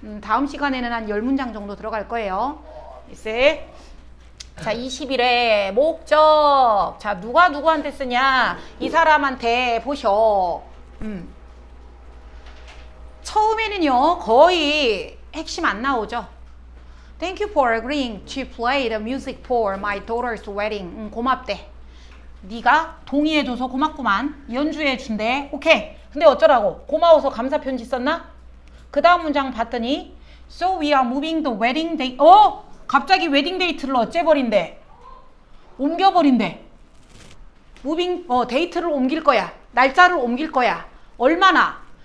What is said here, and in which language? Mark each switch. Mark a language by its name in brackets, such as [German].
[Korean] 다음 시간에는 한 10문장 정도 들어갈 거예요. 글쎄. 자, 21회 목적. 자, 누가 누구한테 쓰냐? 이 사람한테 보셔. 처음에는요, 거의 핵심 안 나오죠. [English] Thank you for agreeing to play the music for my daughter's wedding. [Korean] 고맙대. 네가 동의해줘서 고맙구만. 연주해준대. 오케이. 근데 어쩌라고? 고마워서 감사 편지 썼나? 그 다음 문장 봤더니 [English] So we are moving the wedding date. [Korean] 갑자기 웨딩 데이트를 어째버린대? 옮겨버린대. 무빙 데이트를 옮길 거야. 날짜를 옮길 거야. 얼마나?